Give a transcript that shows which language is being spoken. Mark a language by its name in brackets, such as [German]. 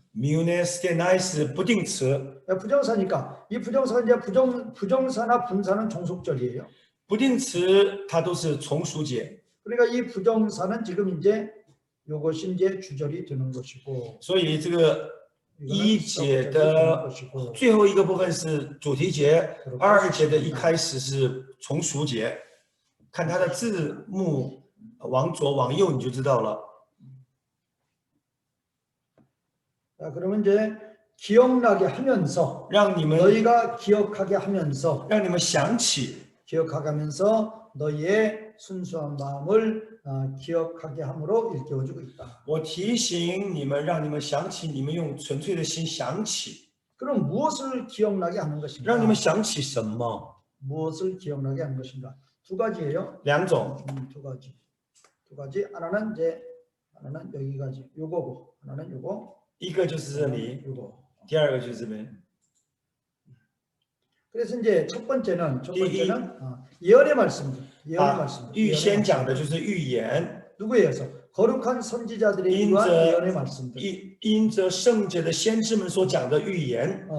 [Chinese] 뮤네스테나이 是不定词， [Korean] 부정사니까 이 부정사가 이제 부정사나 분사는 종속절이에요. [Chinese] 不定词它都是从属解， [Korean] 그러니까 이 부정사는 지금 이제 요것이 이제 주절이 되는 것이고, [Chinese] 所以这个 [Korean] 이거는 [Chinese] 一节 [Korean] 서부절이 되는 [Chinese] 的 [Korean] 것이고, [Chinese] 最后一个部分是主题节，2节的一开始是从属节。看它的字幕往左往右你就知道了。 [Korean] 자, 그러면 이제 기억나게 하면서 [Chinese] 让你们 [Korean] 너희가 기억하게 하면서 [Chinese] 让你们想起， [Korean] 기억하면서 너희의 순수한 마음을 기억하게 함으로 일깨워주고 있다. [Chinese] 我提醒你们，让你们想起，你们用纯粹的心想起， [Korean] 그럼 무엇을 기억나게 하는 [Chinese] 让 [Korean] 것인가? [Chinese] 你们想起什么？ [Korean] 무엇을 기억나게 하는 것인가? 두 가지예요. [Chinese] 两种， [Korean] 두 가지. 두 가지. 하나는 여기까지. 요거고. 하나는 요거. [Chinese] 一个就是这里， [Korean] 요거. [Chinese] 第二个就是这边。 [Korean] 그래서 이제 첫 번째는 예언의 말씀들. 예언의 啊 말씀들. [Chinese] 预 [Korean] 예언의 [Chinese] 先 [Korean] 말씀. [Chinese] 讲的就是预言， [Korean] 누구에 의해서? 거룩한 선지자들에 의한 인자- 예언의 말씀들. [Chinese] 因着圣洁的先知们所讲的预言，